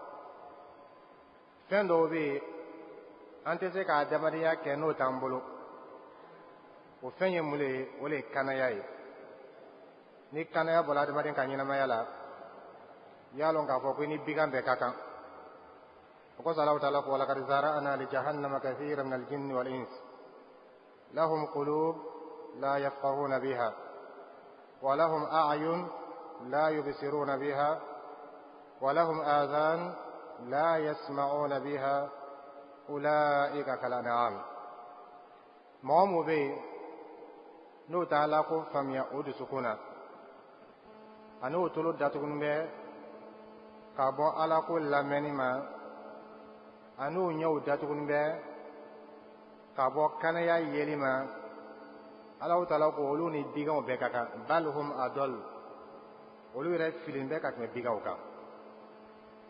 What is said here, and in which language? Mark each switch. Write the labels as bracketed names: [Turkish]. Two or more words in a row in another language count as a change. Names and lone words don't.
[Bambara] fɛn dɔw bɛ yen an tɛ se k'a adamadenya kɛ n'o t'an bolo o fɛn ye mun de ye o de ye kanaya ye ni kanaya bɔra adamaden ka ɲɛnamaya la i y'a lɔn k'a fɔ ko i ni bigan bɛɛ ka kan o kosɔn Allahu Taala ko [Arabic] ولقد ذرأنا لجهنم كثيرا من الجن والإنس لهم قلوب لا يفقهون بها ولهم أعين لا يبصرون بها ولهم آذان لا يسمعون بها أولئك كالأنعام [Bambara] mɔgɔ min bɛ yen n'o t'a la ko faamuya o dusukun na ani o tolo datugulen bɛ ka bɔ Ala ko lamɛnni ma ani o ɲɛw datugulen bɛ ka bɔ kanaya yeli ma Allahu Taala ko olu ni biganw bɛɛ ka kan [Arabic] بل هم أضل [Bambara] olu yɛrɛ filen bɛ ka tɛmɛ biganw kan o